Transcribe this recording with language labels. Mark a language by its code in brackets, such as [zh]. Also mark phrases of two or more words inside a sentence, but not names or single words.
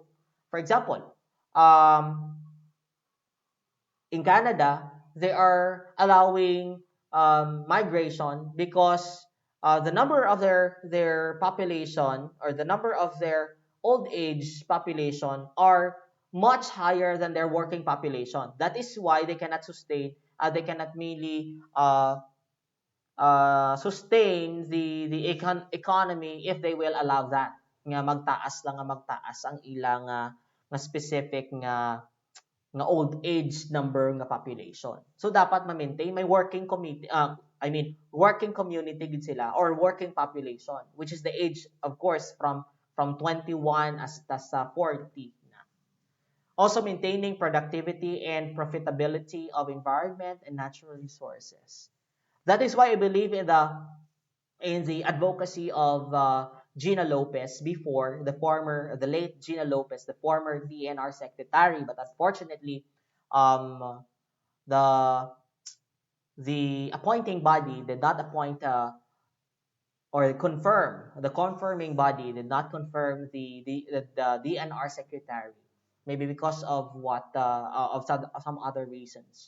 [en] For example, um, in Canada, they are allowing migration because the number of their population, or the number of their old age population, are much higher than their working population. That is why they cannot sustain, they cannot really sustain the economy if they will allow that [hil] nga magtaas lang nga magtaas ang ilang nga [en] specific nga old age number nga population. [hil] So dapat ma-maintain may [en] working community, working community [hil] gid sila, [en] or working population, which is the age of course from 21 as sa 40 na. Also maintaining productivity and profitability of environment and natural resources. That is why I believe in the advocacy of Gina Lopez before, the late Gina Lopez, the former DNR secretary, but unfortunately, um, the the appointing body did not appoint or confirm, the confirming body did not confirm the DNR secretary, maybe because of of some other reasons.